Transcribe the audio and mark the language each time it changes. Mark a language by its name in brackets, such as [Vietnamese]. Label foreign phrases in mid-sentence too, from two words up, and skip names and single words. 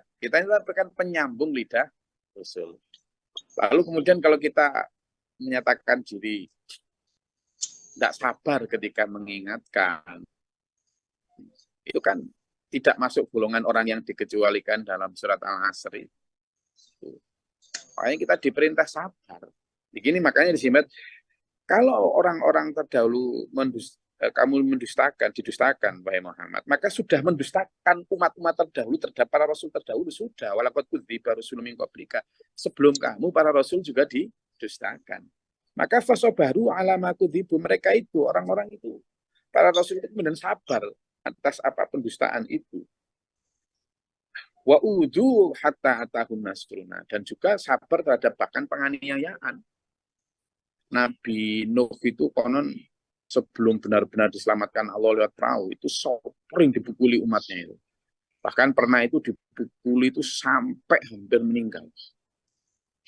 [Indonesian] Kita ini kan penyambung lidah rasul. Lalu kemudian kalau kita menyatakan diri tidak sabar ketika mengingatkan, itu kan tidak masuk golongan orang yang dikecualikan dalam surat Al-Asr. Makanya kita diperintah sabar. Begini makanya disebut kalau orang-orang terdahulu kamu didustakan wahai Muhammad, maka sudah mendustakan umat-umat terdahulu terhadap para rasul terdahulu sudah. [Arabic] ولقد كذبت رسل من قبلك. [Indonesian] Sebelum kamu para rasul juga didustakan. [Arabic] Maka فصبروا على ما كذبوا, [Indonesian] mereka itu orang-orang itu para rasul itu kemudian sabar atas apa pendustaan itu. [Arabic] وأوذوا حتى أتاهم نصرنا, [Indonesian] dan juga sabar terhadap bahkan penganiayaan. Nabi Nuh itu konon sebelum benar-benar diselamatkan Allah lewat perahu itu sering dipukuli umatnya itu. Bahkan pernah itu dipukuli itu sampai hampir meninggal.